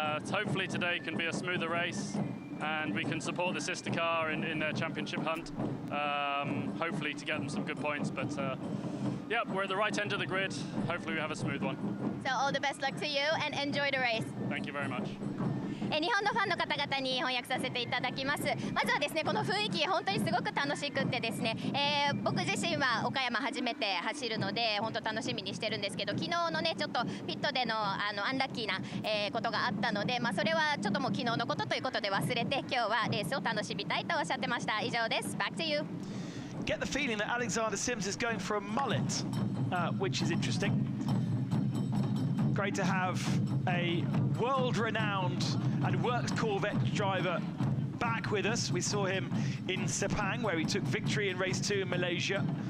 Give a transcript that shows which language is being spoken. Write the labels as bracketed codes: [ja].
[en] Hopefully today can be a smoother race, and we can support the sister car in their championship hunt, hopefully to get them some good points. But yeah, we're at the right end of the grid. Hopefully we have a smooth one. So all the best luck to you and enjoy the race. Thank you very much. [ja] 日本のファンの方々に翻訳させていただきます。まずはですね、この雰囲気本当にすごく楽しくってですね、僕自身は岡山初めて走るので本当楽しみにしてるんですけど、昨日のねちょっとピットでのアンラッキーな、ことがあったので、それはちょっともう昨日のことということで忘れて今日はレースを楽しみたいとおっしゃってました。以上です。 [en] Back to you. Get the feeling that Alexander Sims is going for a mullet, which is interesting. Great to have a world-renowned and worked Corvette driver back with us. We saw him in Sepang, where he took victory in race 2 in Malaysia.